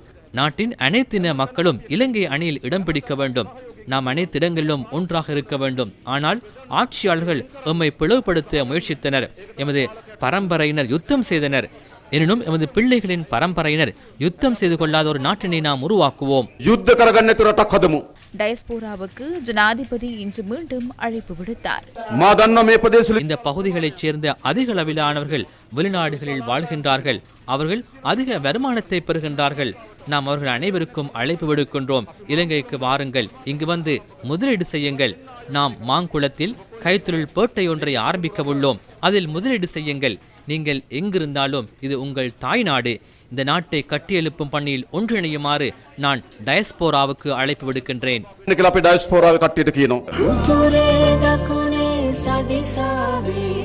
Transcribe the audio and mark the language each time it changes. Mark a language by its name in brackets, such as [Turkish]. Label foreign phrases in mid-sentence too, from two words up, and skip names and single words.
[Tamil] நாட்டின் அனைத்தின மக்களும் இலங்கை அணியில் இடம் பிடிக்க வேண்டும். நாம் அனைத்து இடங்களிலும் ஒன்றாக இருக்க வேண்டும். ஆனால் ஆட்சியாளர்கள் எம்மை பிளவுபடுத்த முயற்சித்தனர். எமது பரம்பரையினர் யுத்தம் செய்தனர். எனினும் எமது பிள்ளைகளின் பரம்பரையினர் யுத்தம் செய்து கொள்ளாத ஒரு நாட்டினை நாம் உருவாக்குவோம். [Sinhala] යුද්ධ කරගන්න නැති රටක් හදමු. [Tamil] டயஸ்போராவுக்கு ஜனாதிபதி இன்று மீண்டும் அழைப்பு விடுத்தார். [Sinhala] මා දන්නවා මේ ප්‍රදේශවල [Tamil] இந்த பகுதிகளைச் சேர்ந்த அதிக அளவிலானவர்கள் வெளிநாடுகளில் வாழ்கின்றார்கள். அவர்கள் அதிக வருமானத்தை பெறுகின்றார்கள். நாம் அவர்கள் அனைவருக்கும் அழைப்பு விடுக்கின்றோம். இலங்கைக்கு வாருங்கள், இங்கு வந்து முதலீடு செய்யுங்கள். நாம் மாங்குளத்தில் கைத்தொழில் பேட்டை ஒன்றை ஆரம்பிக்க உள்ளோம். அதில் முதலீடு செய்யுங்கள். நீங்கள் எங்கிருந்தாலும் இது உங்கள் தாய்நாடு. இந்த நாட்டை கட்டியெழுப்பும் பணியில் ஒன்றிணையுமாறு நான் டயஸ்போராவுக்கு அழைப்பு விடுக்கின்றேன். [Sinhala] කියලා අපි ඩයස්පෝරාවේ කට්ටියට කියනවා.